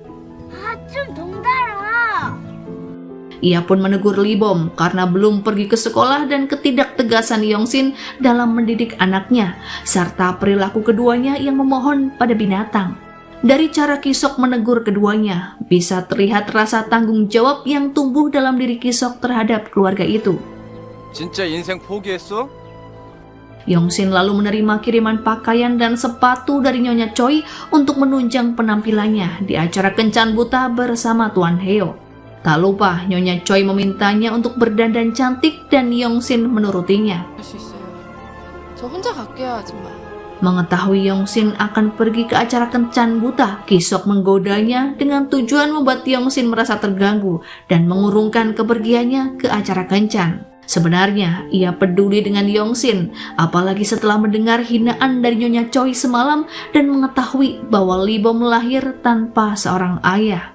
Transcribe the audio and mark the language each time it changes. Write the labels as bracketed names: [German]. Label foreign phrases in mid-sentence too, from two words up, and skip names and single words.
[Indonesian] Ia pun menegur Lee-bom karena belum pergi ke sekolah dan ketidaktegasan Yong-shin dalam mendidik anaknya, serta perilaku keduanya yang memohon pada binatang. Dari cara Ki-sok menegur keduanya, bisa terlihat rasa tanggung jawab yang tumbuh dalam diri Ki-sok terhadap keluarga itu. [Korean] 진짜 인생 포기했어? [Indonesian] Yong-shin lalu menerima kiriman pakaian dan sepatu dari Nyonya Choi untuk menunjang penampilannya di acara kencan buta bersama Tuan Heo. Tak lupa, Nyonya Choi memintanya untuk berdandan cantik dan Yong-shin menurutinya. [Korean] 할 수 있어요. 저 혼자 갈게요, 아줌마. [Indonesian] Mengetahui Yong-shin akan pergi ke acara kencan buta, Ki-sok menggodanya dengan tujuan membuat Yong-shin merasa terganggu dan mengurungkan kepergiannya ke acara kencan. Sebenarnya ia peduli dengan Yongsin, apalagi setelah mendengar hinaan dari Nyonya Choi semalam dan mengetahui bahwa Lee Bom lahir tanpa seorang ayah.